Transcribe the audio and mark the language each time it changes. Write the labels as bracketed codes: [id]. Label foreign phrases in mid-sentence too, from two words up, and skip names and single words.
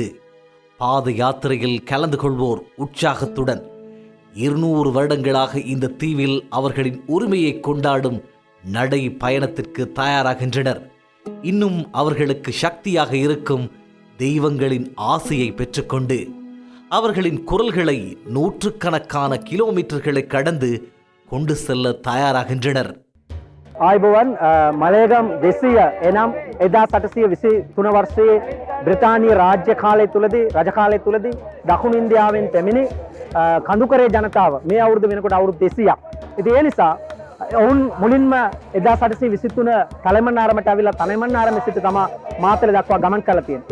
[ta] பாத யாத்திரையில் கலந்து கொள்வோர் உற்சாகத்துடன் 200 வருடங்களாக இந்த தீவில் அவர்களின் உரிமையை கொண்டாடும் நடை பயணத்திற்கு தயாராகின்றனர். இன்னும் அவர்களுக்கு சக்தியாக இருக்கும் தெய்வங்களின் ஆசையை பெற்றுக்கொண்டு அவர்களின் குரல்களை 100கணக்கான கிலோமீட்டர்களை கடந்து கொண்டு செல்ல தயாராகின்றனர். [si] ආයුබෝවන් මලයගම් 200 එනම් 1823 වර්ෂයේ බ්‍රිතාන්‍ය රාජ්‍ය කාලය තුලදී රජ කාලය තුලදී දකුණු ඉන්දියාවෙන් පැමිණි කඳුකරේ ජනතාව මේ අවුරුදු වෙනකොට අවුරුදු 200ක්. ඉතින් ඒ නිසා ඔවුන් මුලින්ම 1823 තලමන්නාරමට අවිලා තලමන්නාරම සිට තමයි මාතල දක්වා ගමන් කළා තියෙන්නේ.